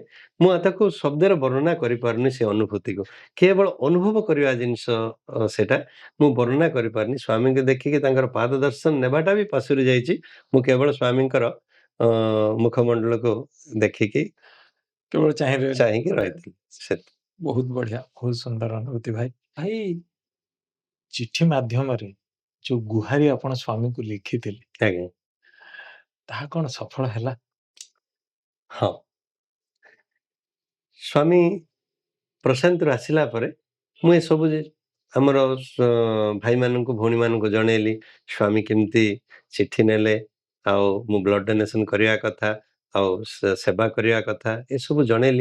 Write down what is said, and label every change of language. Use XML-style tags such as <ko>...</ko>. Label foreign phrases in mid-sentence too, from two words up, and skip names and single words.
<or>ମୁଁ ତାକୁ ଶବ୍ଦରେ ବର୍ଣ୍ଣନା କରିପାରୁନି ସେ ଅନୁଭୂତିକୁ। କେବଳ ଅନୁଭବ କରିବା ଜିନିଷ ସେଟା, ମୁଁ ବର୍ଣ୍ଣନା କରିପାରୁନି। ସ୍ୱାମୀଙ୍କୁ ଦେଖିକି ତାଙ୍କର ପାଦ ଦର୍ଶନ ନେବାଟା ବି ପାଶୁରି ଯାଇଛି। ମୁଁ କେବଳ ସ୍ୱାମୀଙ୍କର ମୁଖମଣ୍ଡଳକୁ ଦେଖିକି କେବଳ ଚାହିଁକି ରହିଥିଲି।</or> <hi>बहुत बढ़िया, बहुत सुंदर अनुभूति भाई। भाई चिट्ठी</hi> <or>माध्यमରେ ଯୋଉ ଗୁହାରି ଆପଣ ସ୍ୱାମୀଙ୍କୁ ଲେଖିଥିଲେ, ଆଜ୍ଞା। ତାହା କଣ ସଫଳ ହେଲା? ହଁ। ସ୍ୱାମୀ ପ୍ରଶାନ୍ତରୁ ଆସିଲା ପରେ ମୁଁ ଏସବୁ ଆମର ଭାଇମାନଙ୍କୁ ଭଉଣୀମାନଙ୍କୁ ଜଣେଇଲି ସ୍ୱାମୀ କେମିତି ଚିଠି ନେଲେ, ଆଉ ମୁଁ</or> <en>blood donation</en> <or>କରିବା କଥା, ଆଉ ସେବା କରିବା କଥା ଏସବୁ ଜଣେଇଲି।</or>